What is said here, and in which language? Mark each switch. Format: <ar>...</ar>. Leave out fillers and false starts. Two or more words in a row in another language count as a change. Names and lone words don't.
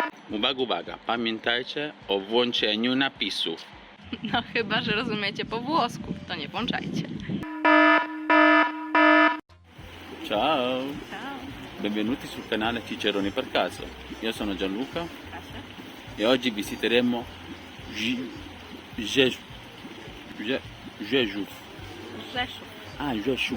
<pl>Uwaga, pamiętajcie o włączeniu napisów. No chyba, że rozumiecie po włosku, to nie włączajcie.</pl> <it>Ciao! Ciao. Benvenuti sul canale Cicerone per caso. Io sono Gianluca Kasia. e oggi visiteremo Rzeszów. Rzeszów. Ah, Rzeszów.</it>